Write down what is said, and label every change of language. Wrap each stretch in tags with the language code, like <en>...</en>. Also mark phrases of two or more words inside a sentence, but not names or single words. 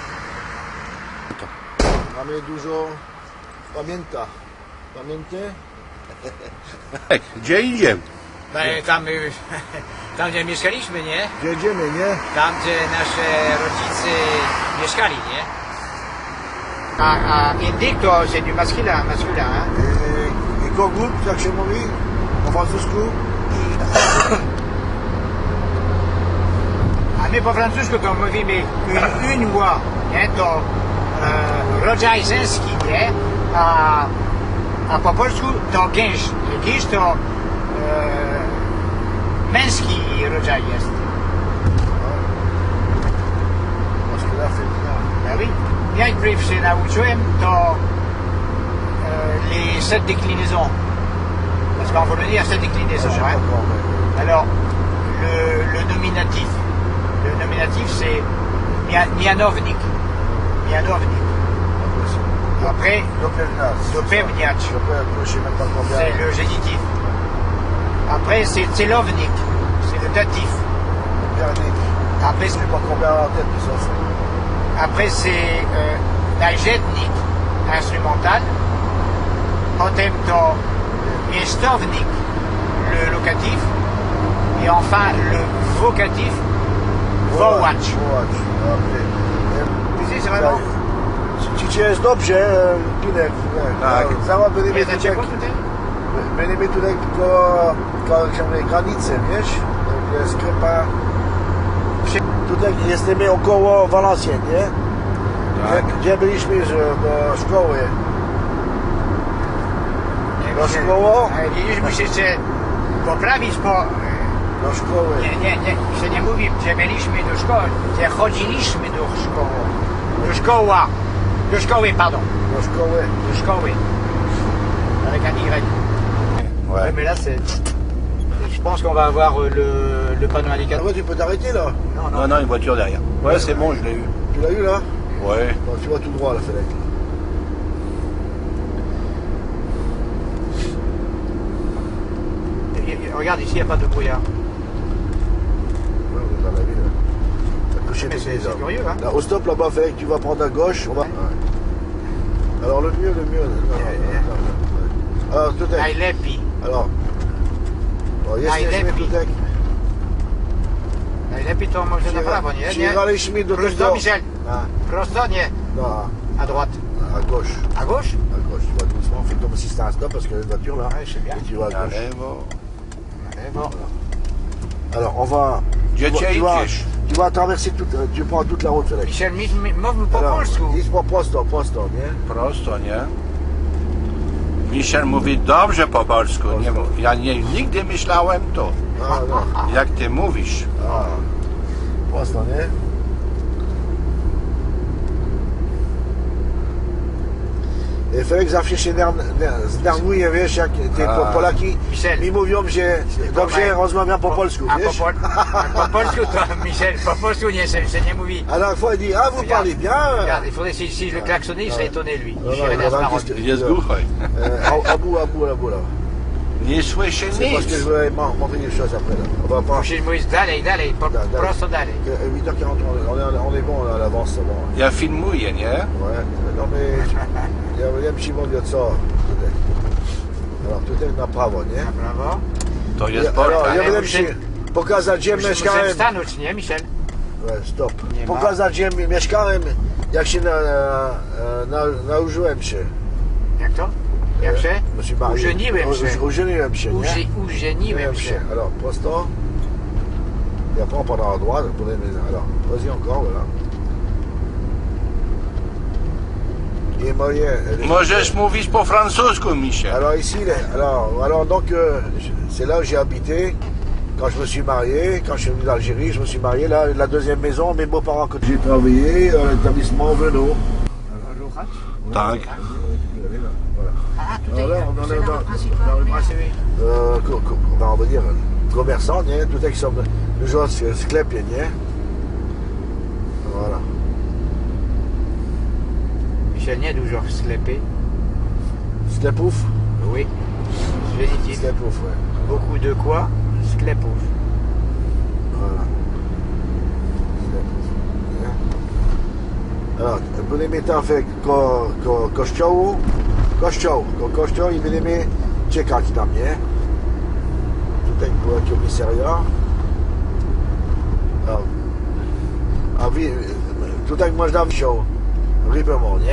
<pl>Mamy dużo pamięta. Pamięty? Hej, gdzie idziemy? Tam gdzie mieszkaliśmy, nie? Gdzie jedziemy, nie? Tam gdzie nasze rodzice mieszkali, nie? A indyk to</pl> <fr>c'est du masculin, hein?</fr> <pl>I kogut, jak się mówi? Po francusku? A my po francusku to mówimy</pl> <fr>une voix,</fr> <pl>nie? To rodzaj żeński, nie? A po polsku to gęś. Gęś to męski rodzaj jest.</pl> <fr>Masculin, féminin. Ah oui. Najpierw się nauczyłem to les 7 déclinaisons. Parce qu'en polonais, il y a 7 déclinaisons. Hein? Alors, le nominatif. Le nominatif, c'est mianownik.</fr> <pl>Mianownik. Après, dopewniacz.</pl> <fr>Je sais même pas combien. C'est le génitif. Après, c'est celovnik. C'est le datif. Après, Je sais pas combien en tête, mais ça fait. Après, c'est najetnik, instrumental.</fr> <pl>Potem to miastownik,</pl> <fr>le locatif. Et enfin, le vocatif, wołacz.</fr> <pl>Wołacz, okej. Widzicie,</pl> <fr>c'est vraiment...</fr> <pl>Ci jest dobrze, Pinek. Tak. Cała byliśmy Jest za tutaj, ciepło tutaj? byliśmy tutaj koło granicy, wiesz? Jest skrypa. Tutaj jesteśmy około Valenciennes, nie? Tak. Gdzie byliśmy do szkoły? Do szkoły? Mieliśmy się jeszcze poprawić po... Do szkoły. Nie, się nie mówi, gdzie byliśmy do szkoły, gdzie chodziliśmy do szkoły. Do szkoła. Do szkoły, pardon. Do szkoły. De szkoły.</pl> <fr>Avec un Y. Ouais. Mais là, c'est... Je pense qu'on va avoir le panneau Ah indicateur. ouais, tu peux t'arrêter là. Non, non, une voiture derrière. Ouais, c'est bon, je l'ai eu. Tu l'as eu là? Ouais. Bon, tu vas tout droit la fenêtre. Regarde, ici, il n'y a pas de brouillard. Ouais, on est dans la ville. T'as couché Mais tes c'est pieds, là. curieux, hein? Là, au stop là-bas, il fallait que tu vas prendre à gauche. On va... Ouais. Ouais. Alors le mieux. Non. Alors tout est.</fr> <pl>Najlepiej. Alors. O, jesteśmy Najlepiej. tutaj. Najlepiej to może na prawo, nie? Nie? Przyjechaliśmy do Prosto, tego. Michel. A, Prosto, nie.</pl> <fr>non, À droite. à gauche. À gauche? À gauche. Tu vas doucement, fais comme si c'était un stop parce qu'il y a une voiture là. Ouais, je sais bien. Et tu vas à gauche.</fr> <pl>Lewo.</pl> <fr>Bon. Alors on va.</fr> <pl>Gdzie</pl> <fr>tu vas-</fr> <pl>cię</pl> <fr>tu vas-</fr> <pl>idziesz?</pl> <fr>Tu vas traverser toute. Tu prends toute la route, Félix.</fr> <pl>Michel, mów po</pl> <fr>Alors,</fr> <pl>polsku.</pl> <fr>dis-moi</fr> <pl>prosto, nie? Prosto, nie? Michel mówi dobrze po polsku. Nie, ja nigdy myślałem to, A, no. jak ty mówisz. A, prosto, nie? Felek zawsze się zdenerwuje, wiesz, jak te Polaki Michel. mi mówią, że dobrze rozmawiam po polsku, A wiesz? po polsku to, Michel, po polsku nie, się nie mówi.</pl> <fr>À la fois, il dit, ah, vous parlez bien. Regarde, il faudrait, si je le klaxonnais, il serait étonné, lui. Non, Il non, irait il dans va sa juste- route.</fr> <pl>Jest głuchoj.</pl> <fr>À bout, là.</fr> <pl>Nie słyszy</pl> <fr>C'est parce que je</fr> <pl>nic.</pl> <fr>vais montrer des choses après, là. On va pas...</fr> <pl>Musisz mówić dalej, prosto dalej.</pl> <fr>8h40, on est bon, là, à l'avance, c'est bon.</fr> <pl>Ja filmuję, nie?</pl> <fr>Ouais, non mais</fr> <pl>ja ci mówię co tutaj. Alors tutaj na prawo, nie? Na prawo. To jest Ja portal. będę ci pokazać gdzie Musimy mieszkałem. stanąć, nie, Michel? Stop. Nie ma. Pokazać gdzie mieszkałem, jak się nauczyłem się. Jak to? Jak się?</pl> <fr>Je suis marié.</fr> <pl>Użeniłem się. Użeniłem się, nie? Użeniłem się.</pl> <fr>Alors, prosto. Et après on prendra à droite pour les maisons. Alors, vas-y encore, voilà. Et moyen.</fr> <pl>Możesz mówić po francusku, Michel.</pl> <fr>Alors ici, alors donc c'est là où j'ai habité quand je me suis marié, quand je suis venu d'Algérie, je me suis marié là, la deuxième maison, mes beaux-parents que j'ai travaillé à l'établissement Venot. Tak. Ah, tout Alors là, on en est c'est dans le principal. le Merde. on va dire commerçant,</fr> <pl>nie? Tutaj są dużo sklepie, nie?</pl> <fr>Voilà.</fr> <pl>Michel, nie dużo w sklepie. Sklepouf.</pl> <fr>Oui. Génitif. Sklepouf, ouais. Beaucoup de quoi? Sklepouf. Voilà. Alors,</fr> <pl>budeme tak kościołu, kościół i będziemy czekać na mnie. Tutaj była komisaria. A tutaj można wziąć rybemo, nie?</pl>